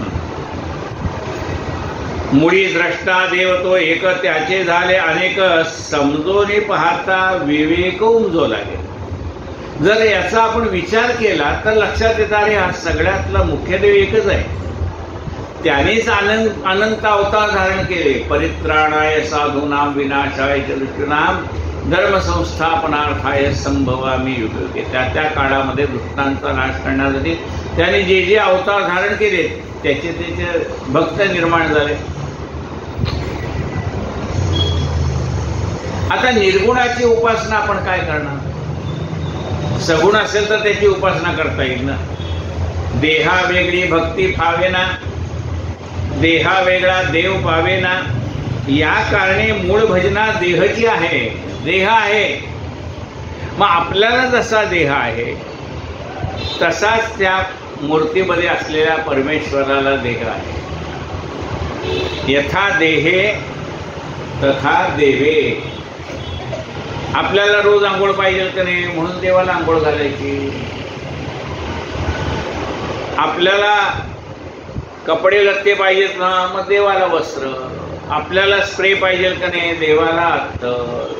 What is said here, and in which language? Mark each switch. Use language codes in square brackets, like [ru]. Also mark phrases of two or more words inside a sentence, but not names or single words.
[mr] मुळी द्रष्टा देव तो एक, त्याचे झाले अनेक, समजून पाहता विवेक उमजो लागे. जर याचा आपण विचार केला तर लक्षात येतं अरे हा सगळ्यातला मुख्य देव एकच आहे. त्यानेच अनंत अवतार धारण केले. [sa] परित्राणाय साधूनाम विनाशाय च दुष्टानाम धर्म संस्थापनार्थाय संभवामी युगे. [mr] त्या त्या काळामध्ये दुष्टांचा नाश करण्यासाठी त्याने जे जे अवतार धारण केले त्याचे भक्त निर्माण झाले. आता निर्गुणाची उपासना आपण काय करणार? सगुण असेल तर त्याची उपासना करता येईल ना. देहा वेगळी भक्ती फावेना, देहा वेगळा देव पावेना, या कारणे मूळ भजना देहची आहे. देह आहे, मग आपल्याला जसा देह आहे तसाच त्या मूर्तीमध्ये असलेल्या परमेश्वराला देह आहे. [sa] यथा देहे तथा देवे. [mr] आपल्याला रोज आंघोळ पाहिजे का नाही, म्हणून देवाला आंघोळ घालायची. आपल्याला कपडे लत्ते पाहिजेत ना, मग देवाला वस्त्र. आपल्याला स्प्रे पाहिजे का नाही, देवाला अत्तर.